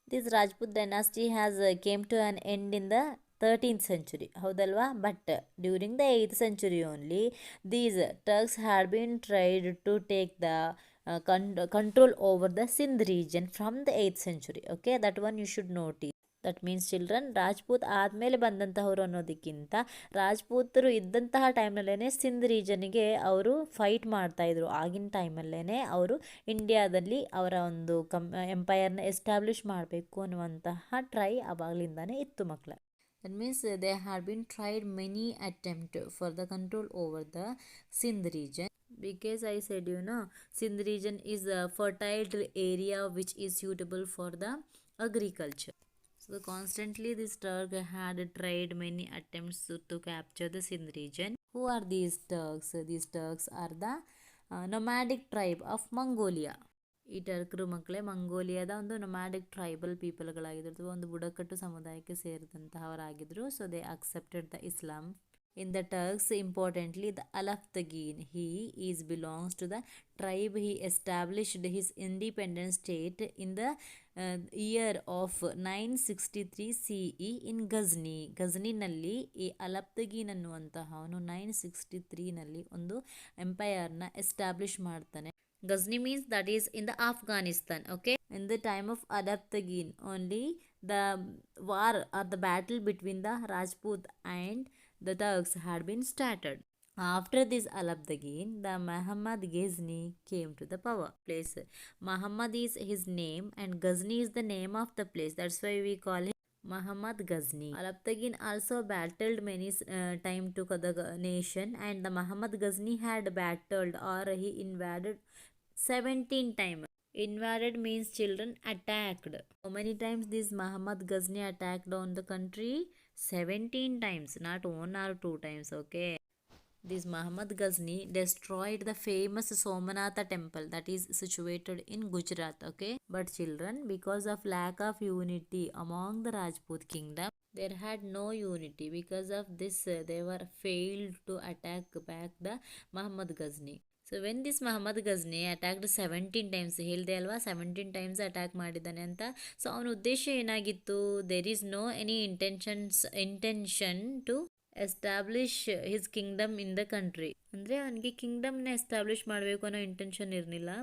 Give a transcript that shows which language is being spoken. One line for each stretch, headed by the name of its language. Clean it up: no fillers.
English: This Rajput dynasty has came to an end in the 13th century.
Kannada: ಹೌದಲ್ವಾ?
English: But during the 8th century only, these Turks had been tried to take the control over the Sindh region from the 8th century. Okay, that one you should notice. That means children
Kannada: Rajput ಆದಮೇಲೆ ಬಂದಂತಹವರು ಅನ್ನೋದಕ್ಕಿಂತ ರಾಜ್ಪೂತರು ಇದ್ದಂತಹ ಟೈಮ್ನಲ್ಲೇ ಸಿಂಧ್ ರೀಜನ್ಗೆ ಅವರು fight ಮಾಡ್ತಾಯಿದ್ರು. ಆಗಿನ ಟೈಮಲ್ಲೇ ಅವರು ಇಂಡಿಯಾದಲ್ಲಿ ಅವರ ಒಂದು ಎಂಪೈರ್ನ ಎಸ್ಟಾಬ್ಲಿಷ್ ಮಾಡಬೇಕು ಅನ್ನುವಂತಹ ಟ್ರೈ ಆವಾಗಲಿಂದಾನೇ ಇತ್ತು ಮಕ್ಕಳ.
English: That means they had been tried many attempt for the control over the Sindh region. Because I said Sindh region is a fertile area which is suitable for the agriculture. So constantly this Turk had tried many attempts to capture the Sindh region. Who are these Turks? These Turks are the nomadic tribe of Mongolia.
Kannada: ಈ ಟರ್ಕರು ಮಕ್ಕಳೇ ಮಂಗೋಲಿಯಾದ ಒಂದು nomadic tribal ಪೀಪಲ್ಗಳಾಗಿದ್ರು, ಒಂದು ಬುಡಕಟ್ಟು ಸಮುದಾಯಕ್ಕೆ ಸೇರಿದಂತಹವರಾಗಿದ್ದರು.
English: So they accepted the Islam. In the Turks, importantly, the Alaftagin, he belongs to the tribe. He established his independent state in the year of 963 CE in Ghazni.
Kannada: ಘಜ್ನಿನಲ್ಲಿ ಈ ಅಲಪ್ತಗೀನ್ ಅನ್ನುವಂತಹವನು 963ನಲ್ಲಿ ಒಂದು ಎಂಪೈರ್ನ establish ಮಾಡ್ತಾನೆ.
English: Ghazni means that is in the Afghanistan. Okay, in the time of Alaptagin only the war or the battle between the Rajput and the Turks had been started. After this Alaptagin, the Muhammad Ghazni came to the power place. Muhammad is his name and Ghazni is the name of the place. That's why we call him Muhammad Ghazni. Alaptagin also battled many time to the nation, and the Muhammad Ghazni had battled or he invaded 17 times. Invaded means children attacked. How many times this Muhammad Ghazni attacked on the country? 17 times, not 1 or 2 times. Okay, this Muhammad Ghazni destroyed the famous Somanatha temple that is situated in Gujarat. Okay, but children, because of lack of unity among the Rajput kingdom, there had no unity. Because of this they were failed to attack back the Muhammad Ghazni. So when this Mahmud Ghazni attacked 17 times,
Kannada: ಹೇಳಿದೆ ಅಲ್ವಾ 17 times attack ಮಾಡಿದ್ದಾನೆ ಅಂತ. So ಅವನ ಉದ್ದೇಶ ಏನಾಗಿತ್ತು?
English: There is no any intention to establish his kingdom in the country.
Kannada: ಅಂದರೆ ಅವನಿಗೆ ಕಿಂಗ್ಡಮ್ನ establish ಮಾಡಬೇಕು ಅನ್ನೋ ಇಂಟೆನ್ಷನ್ ಇರಲಿಲ್ಲ.